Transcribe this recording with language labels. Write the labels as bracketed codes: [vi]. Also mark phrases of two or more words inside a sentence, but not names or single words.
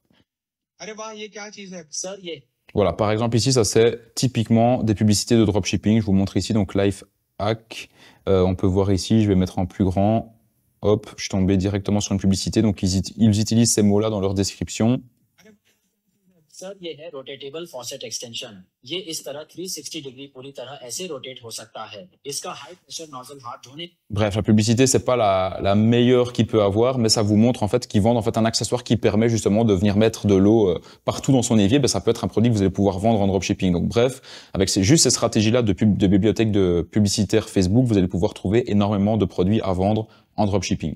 [fr] Voilà, par exemple ici, ça c'est typiquement des publicités de dropshipping. Je vous montre ici, donc Life Hack. On peut voir ici, je vais mettre en plus grand. Hop, je suis tombé directement sur une publicité. Donc ils utilisent ces mots-là dans leur description. [hi] सर ये है [en] rotatable faucet extension. [hi] ये इस तरह 360 डिग्री पूरी तरह ऐसे रोटेट हो सकता है। इसका [en] high pressure nozzle [hi] हाथ धोने। [fr] Bref, la publicité c'est pas la meilleure qu'il peut avoir, mais ça vous montre en fait qu'ils vendent en fait un accessoire qui permet justement de venir mettre de l'eau partout dans son évier. Ça peut être un produit que vous allez pouvoir vendre en dropshipping. Donc bref, avec juste ces stratégies-là de bibliothèque de publicitaire Facebook, vous allez pouvoir trouver énormément de produits à vendre en dropshipping.